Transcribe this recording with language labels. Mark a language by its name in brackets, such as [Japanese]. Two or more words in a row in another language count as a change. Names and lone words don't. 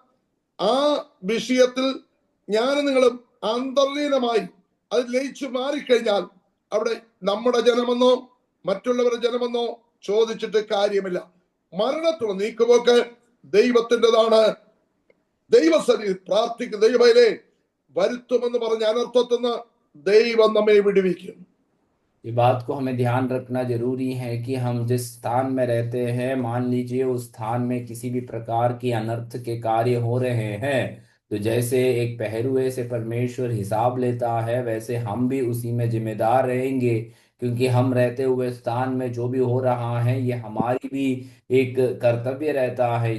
[Malayalam] ആ വിഷയത്തിൽ ഞാനും നിങ്ങളും അന്തർലീനമായി അത് ലയിച്ചു മാറിക്കഴിഞ്ഞാൽ അവിടെ നമ്മുടെ ജനമെന്നോ മറ്റുള്ളവരുടെ ജനമെന്നോ ചോദിച്ചിട്ട് കാര്യമില്ല. മരണത്തുള്ള നീക്കുപോക്ക് ദൈവത്തിൻ്റെതാണ്. ദൈവസന്നിധി പ്രാർത്ഥിക്കുന്ന ദൈവമേ വരുത്തുമെന്ന് പറഞ്ഞ അനർത്ഥത്തിൽ നിന്ന് ദൈവം നമ്മെ വിടുവിക്കും. [Hindi] ये बात को हमें ध्यान रखना जरूरी है कि हम जिस स्थान में रहते हैं, मान लीजिए उस स्थान में किसी भी प्रकार की अनर्थ के कार्य हो रहे हैं, तो जैसे एक पहरुए से परमेश्वर हिसाब लेता है वैसे हम भी उसी में जिम्मेदार रहेंगे, क्योंकि हम रहते हुए स्थान में जो भी हो रहा है ये हमारी भी एक कर्तव्य रहता है।